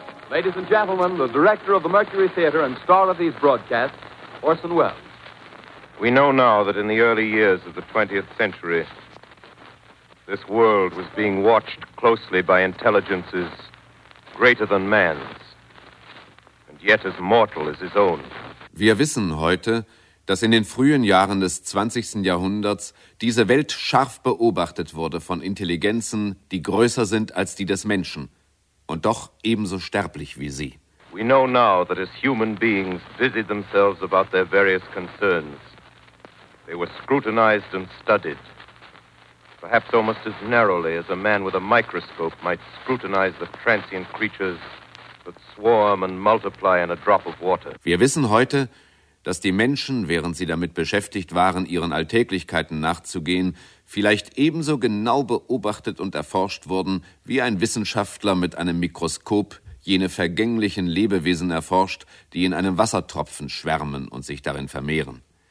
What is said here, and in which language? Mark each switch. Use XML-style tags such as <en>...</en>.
<en>Ladies and gentlemen, the director of the Mercury Theater and star of these broadcasts, Orson Welles. We know now that in the early years of the 20th century, this world was being watched closely by intelligences greater than man's and yet as mortal as his own.</en> <de>Wir wissen heute, dass in den frühen Jahren des 20. Jahrhunderts diese Welt scharf beobachtet wurde von Intelligenzen, die größer sind als die des Menschen und doch ebenso sterblich wie sie.</de> <en>We know now that as human beings busied themselves about their various concerns, they were scrutinized and studied, perhaps almost as narrowly as a man with a microscope might scrutinize the transient creatures that swarm and multiply in a drop of water.</en> <de>Wir wissen heute, dass die Menschen, während sie damit beschäftigt waren, ihren Alltäglichkeiten nachzugehen, vielleicht ebenso genau beobachtet und erforscht wurden, wie ein Wissenschaftler mit einem Mikroskop jene vergänglichen Lebewesen erforscht, die in einem Wassertropfen schwärmen und sich darin vermehren.</de>